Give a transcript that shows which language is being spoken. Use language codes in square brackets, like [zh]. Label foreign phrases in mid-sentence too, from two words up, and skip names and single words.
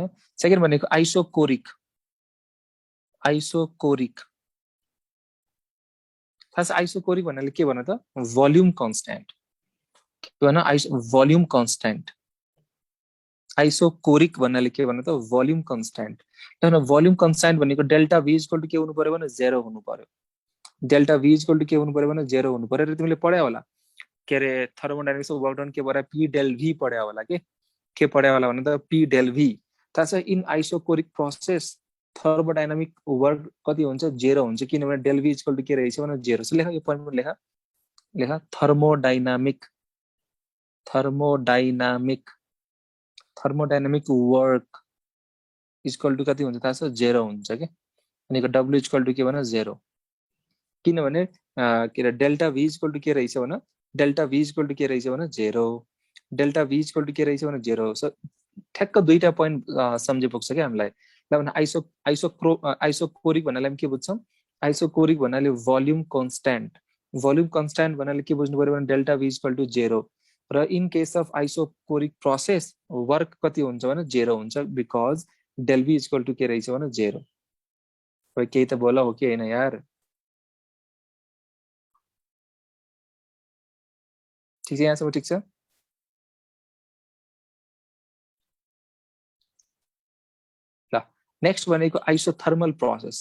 [ne] सेकेन्ड भनेको आइसोकोरिक, आइसोकोरिक थाहा छ, आइसोकोरिक भन्नाले के भन त [en] volume constant, [ne] के भन [en] volume constant, [ne] आइसोकोरिक भन्नाले के भन्नु त [en] volume constant. [ne] तर [en] volume constant [ne] भनेको [en] delta v equal to [ne] के हुनु पर्यो भने 0 हुनु पर्यो। [en] delta v equal to [ne] के हुनु पर्यो भने 0 हुनु पर्यो। र तिमीले पढ्या होला के अरे [en] thermodynamics work done [ne] के भएर [en] p del v [ne] पढ्या होला के पढ्या होला भने त [en] p del v। [ne] ताछ [en] in isochoric process thermodynamic work [ne] कति हुन्छ 0 हुन्छ किनभने [en] del v equal to [ne] के रहेछ भने 0। सो लेख यो पोइन्टमा लेख [en] thermodynamic work equal to [ne] कति हुन्छ थाहा छ 0 हुन्छ के। भनेको [en] w equal to [ne] के भने 0 किनभने के अरे [en] delta v equal to [ne] के रहेछ भने [en] delta v equal to [ne] के रहेछ भने 0 [en] delta v equal to [ne] के रहेछ भने 0। सो ठ्याक्क दुईटा पोइन्ट सम्झे पुग्छ के हामीलाई। ल भने आइसोकोरिक भन्नाले के बुझ्छौँ आइसोकोरिक भन्नाले [en] volume constant [ne] भन्नाले के बुझ्नु पर्यो भने [en] delta v equal to [ne] 0 र [en] in case of isochoric process work [ne] कति हुन्छ भने 0 हुन्छ [en] because del v equal to [ne] के रहेछ भने 0। कोही केही त बोला हो कि हैन यार। ठीक छ यहाँसम्म ठीक छ। ल नेक्स्ट भनेको [en] isothermal process.